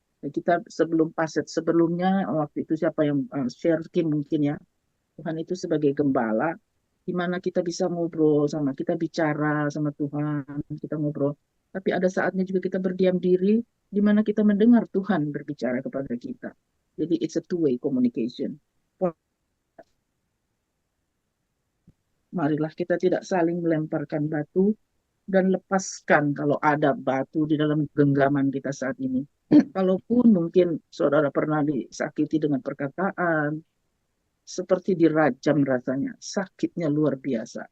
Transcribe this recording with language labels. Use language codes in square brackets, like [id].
[id] Kita sebelum paset sebelumnya, waktu itu siapa yang share, Kim mungkin ya, Tuhan itu sebagai gembala, di mana kita bisa ngobrol sama, kita bicara sama Tuhan, kita ngobrol. Tapi ada saatnya juga kita berdiam diri, di mana kita mendengar Tuhan berbicara kepada kita. Jadi [en] it's a two-way communication. [id] Marilah kita tidak saling melemparkan batu, dan lepaskan kalau ada batu di dalam genggaman kita saat ini. Kalaupun mungkin saudara pernah disakiti dengan perkataan, seperti dirajam rasanya, sakitnya luar biasa.